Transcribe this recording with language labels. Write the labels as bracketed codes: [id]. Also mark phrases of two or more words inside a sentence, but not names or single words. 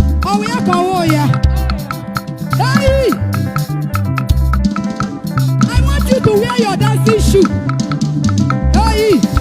[ig] Ọ wụ ya ka ọ wụ ya? Hey! [en] I want you to wear your dancing shoe. Hey!